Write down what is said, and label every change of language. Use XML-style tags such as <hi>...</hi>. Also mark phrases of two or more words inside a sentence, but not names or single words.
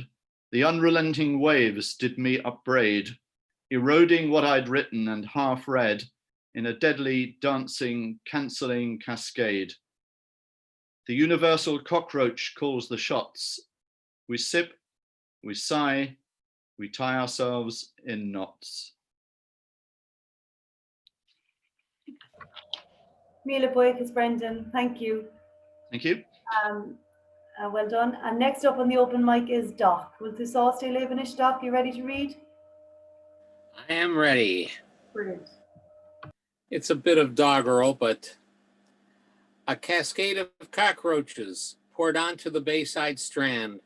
<en>The unrelenting waves did me upbraid, eroding what I'd written and half read in a deadly, dancing, cancelling cascade. The universal cockroach calls the shots. We sip, we sigh, we tie ourselves in knots.</en> <ga>Míle buíochas, Brendan.</ga> <en>Thank you. Thank you. Well done. And next up on the open mic is Doc. Will the sauce stay Levenish? Doc, you ready to read? I am ready. Brilliant. It's a bit of doggerel, but a cascade of cockroaches poured onto the bayside strand.</en>